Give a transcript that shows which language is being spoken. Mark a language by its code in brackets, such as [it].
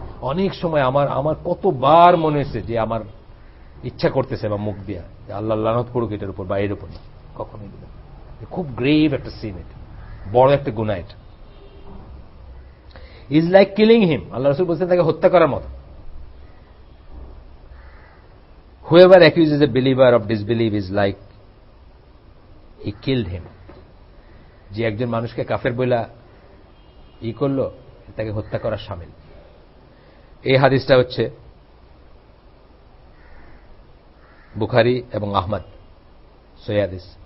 [bn] অনেক সময় আমার কতবার মনে হয়েছে যে আমার ইচ্ছা করতেছে বা মুখ দিয়া যে আল্লাহ লানত পড়ুক এটার উপর বা এর উপর, না, কখনোই দিবেন। খুব গ্রেভ একটা সিন, এটা বড় একটা গুনাহ, এটা [en] is like killing him, [bn] আল্লাহ রাসূল বলছেন তাকে হত্যা করার মতো। [en] Whoever accuses a believer of disbelief is like he killed him. [bn] যে একজন মানুষকে কাফের বইলা করলো, তাকে হত্যা করা শামিল। এই হাদিসটা হচ্ছে বুখারী এবং আহমদ সহিহ হাদিস।